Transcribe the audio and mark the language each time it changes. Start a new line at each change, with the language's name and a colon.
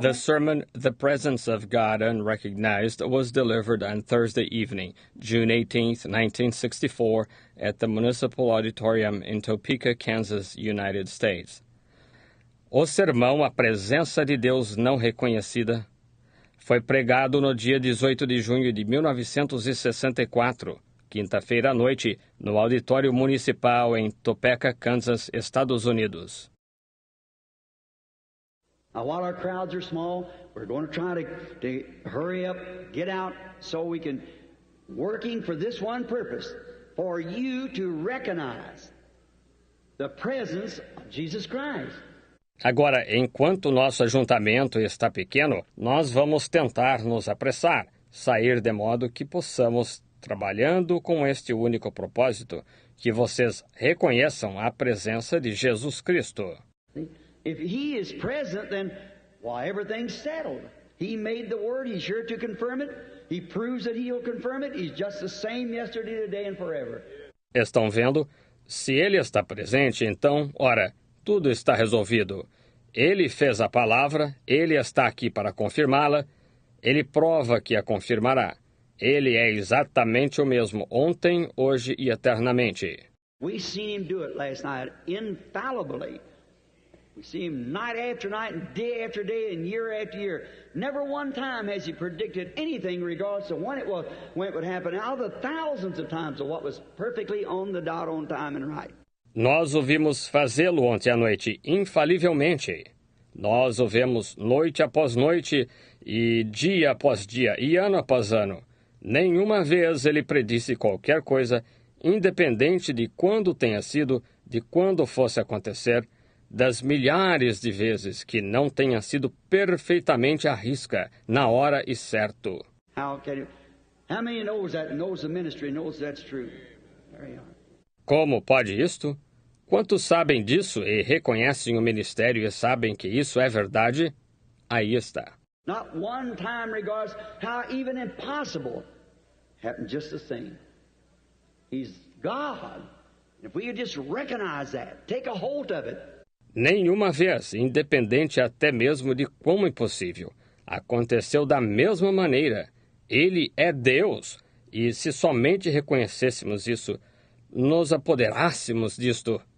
English: The sermon, The Presence of God Unrecognized, was delivered on Thursday evening, June 18, 1964, at the Municipal Auditorium in Topeka, Kansas, United States.
Portuguese: O sermão A Presença de Deus Não Reconhecida foi pregado no dia 18 de junho de 1964, quinta-feira à noite, no Auditório Municipal em Topeka, Kansas, Estados Unidos.
English: Now, while our crowds are small, we're going to try to hurry up, get out, so we can, working for this one purpose, for you to recognize the presence of Jesus Christ.
Portuguese: Agora, enquanto o nosso ajuntamento está pequeno, nós vamos tentar nos apressar, sair de modo que possamos, trabalhando com este único propósito, que vocês reconheçam a presença de Jesus Cristo.
English: If He is present, then, why, everything's settled. He made the Word, He's sure to confirm it. He proves that He'll confirm it. He's just the same yesterday, today, and forever.
Portuguese: Estão vendo? Se Ele está presente, então, ora, tudo está resolvido. Ele fez a palavra, Ele está aqui para confirmá-la, Ele prova que a confirmará. Ele é exatamente o mesmo ontem, hoje e eternamente.
English: We seen Him do it last night, infallibly. We see Him night after night and day after day and year after year. Never one time has He predicted anything regardless of when it would happen, out of the thousands of times of what was perfectly on the dot, on time and right.
Portuguese: Nós o vimos fazê-lo ontem à noite, infalivelmente. Nós o vemos noite após noite, e dia após dia, e ano após ano. Nenhuma vez ele predisse qualquer coisa, independente de quando tenha sido, de quando fosse acontecer, das milhares de vezes que não tenha sido perfeitamente à risca, na hora e certo.
English: How many knows that, knows the ministry, knows that's true? There you are.
Portuguese: Como pode isto? Quantos sabem disso e reconhecem o ministério e sabem que isso é verdade? Aí está.
English: Not one time regards how even impossible happened just the same. He's God. If we could just recognize that, take a hold of it.
Portuguese: Nenhuma vez, independente até mesmo de como impossível. Aconteceu da mesma maneira. Ele é Deus. E se somente reconhecêssemos isso, nos apoderássemos disto.